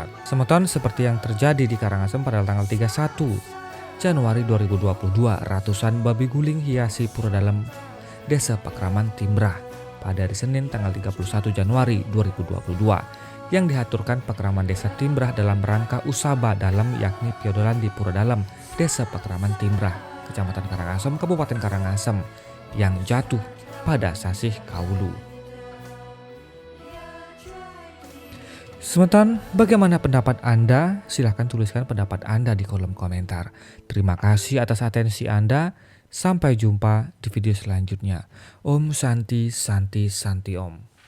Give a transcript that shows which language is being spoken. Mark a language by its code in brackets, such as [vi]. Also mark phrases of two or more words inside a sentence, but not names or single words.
[id] Semeton seperti yang terjadi di Karangasem pada tanggal 31 Januari 2022, ratusan babi guling hiasi pura dalam Desa Pakraman Timbrah pada hari Senin tanggal 31 Januari 2022 yang dihaturkan Pakraman Desa Timbrah dalam rangka Usaba dalam yakni piodolan di Pura Dalam Desa Pakraman Timbrah, Kecamatan Karangasem, Kabupaten Karangasem yang jatuh pada sasih Kaulu. Semeton, bagaimana pendapat Anda? Silahkan tuliskan pendapat Anda di kolom komentar. Terima kasih atas atensi Anda. Sampai jumpa di video selanjutnya. [sa] Om Santi Santi Santi Om.